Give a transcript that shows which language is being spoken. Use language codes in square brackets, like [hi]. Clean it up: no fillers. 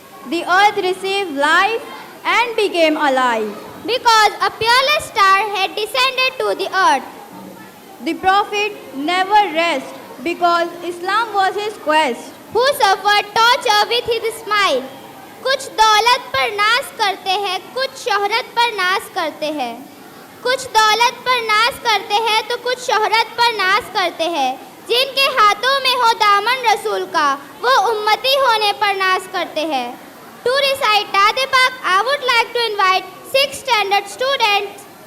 [en] The earth received life and became alive. Because a peerless star had descended to the earth. The prophet never rest because Islam was his quest. Who suffered torture with his smile. [hi] कुछ दौलत पर नाश करते हैं, कुछ शोहरत पर नाश करते हैं। कुछ दौलत पर नाश करते हैं तो कुछ शोहरत पर नाश करते हैं। जिनके हाथों में हो दामन रसूल का, वो उम्मती होने पर नाश करते हैं। [en] To recite Daade Pak, I would like to invite 6th standard students.